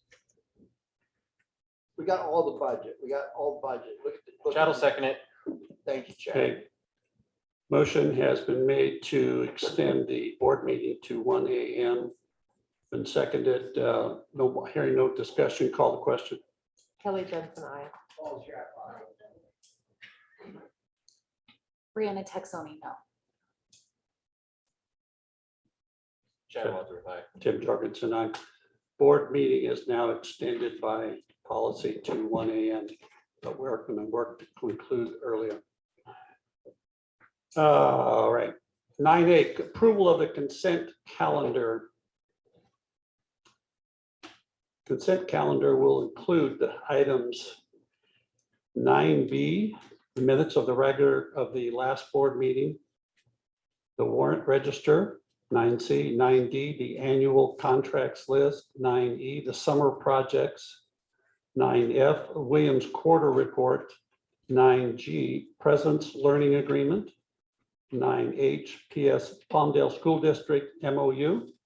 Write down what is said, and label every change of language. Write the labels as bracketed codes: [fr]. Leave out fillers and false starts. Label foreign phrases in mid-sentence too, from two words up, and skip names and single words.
[en] We got all the budget. We got all budget. Look Chad will second it. Thank you, Chad. Okay. Motion has been made to extend the board meeting to 1 a.m. Been seconded. No hearing, no discussion. Call the question. Kelly Jensen, I. Paul Schaff, aye. Brianna Texoni, no. Chad Walter, aye. Tim Jorgensen, aye. Board meeting is now extended by policy to 1 a.m. But we're going to work to conclude earlier. All right. 9A, approval of the consent calendar. Consent calendar will include the items 9B, the minutes of the last board meeting, the warrant register, 9C, 9D, the annual contracts list, 9E, the summer projects, 9F, Williams quarter report, 9G, presence learning agreement, 9H, PS Palmdale School District MOU,